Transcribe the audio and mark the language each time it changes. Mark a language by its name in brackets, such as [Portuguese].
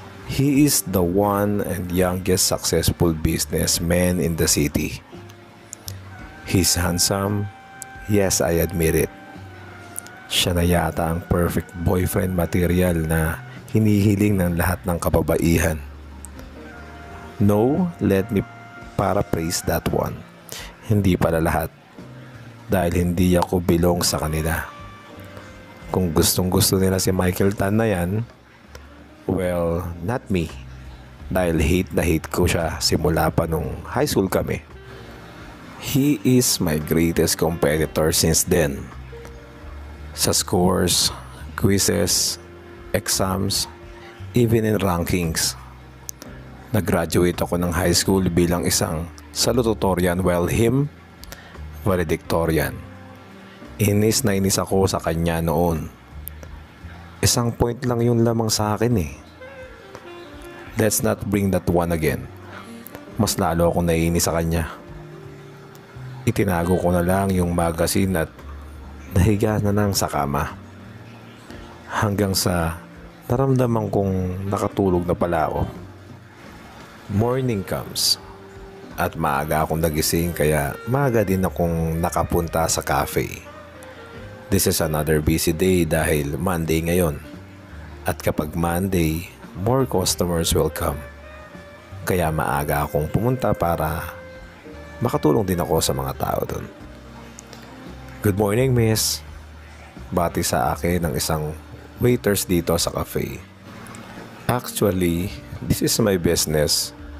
[English] He is the one and youngest successful businessman in the city. He's handsome, yes, I admit it. [Filipino] Siya na yata ang [English] perfect boyfriend material [Filipino] na hinihiling ng lahat ng kababaihan. [English] No, let me paraphrase that one. [Filipino] Hindi pala lahat. Dahil hindi ako belong sa kanila. Kung gustong gusto nila si Michael Tan na yan, [English] well, not me. [Filipino] Dahil hate na hate ko siya simula pa nung high school kami. [English] He is my greatest competitor since then. Sa scores, quizzes, exams, even in rankings. [Filipino] Nag-graduate ako ng high school bilang isang salutatorian [English] while him, valedictorian. [Filipino] Inis na inis ako sa kanya noon. Isang point lang yun lamang sa akin eh. [English] Let's not bring that one again. [Filipino] Mas lalo akong naiinis sa kanya. Itinago ko na lang yung magazine at nahiga na lang sa kama. Hanggang sa naramdaman kong nakatulog na pala ako. [English] Morning comes. [Filipino] At maaga akong nagising kaya maaga din akong nakapunta sa cafe. [English] This is another busy day [Filipino] dahil Monday ngayon. At kapag Monday, [English] more customers will come. [Filipino] Kaya maaga akong pumunta para makatulong din ako sa mga tao doon. [English] Good morning, miss. [Filipino] Bati sa akin ng isang waiters dito sa cafe. [English] Actually, this is my business.